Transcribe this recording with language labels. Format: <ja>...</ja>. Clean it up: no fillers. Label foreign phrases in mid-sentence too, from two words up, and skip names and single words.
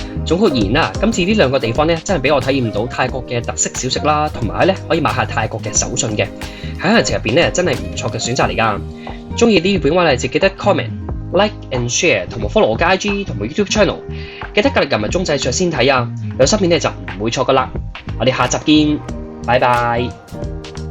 <yue>總括而言啦，今次呢兩個地方咧，真係俾我體驗到泰國嘅特色小食啦，同埋咧可以買下泰國嘅手信嘅，喺行程入邊咧真係唔錯嘅選擇嚟㗎。中意呢片話咧就記得</yue> <en>comment、like and share，</en> <yue>同埋 follow 我嘅 IG 同埋 YouTube channel， 記得隔離撳埋鐘仔上先睇啊，有新片咧就唔會錯㗎啦。我哋下集見，拜拜。</yue>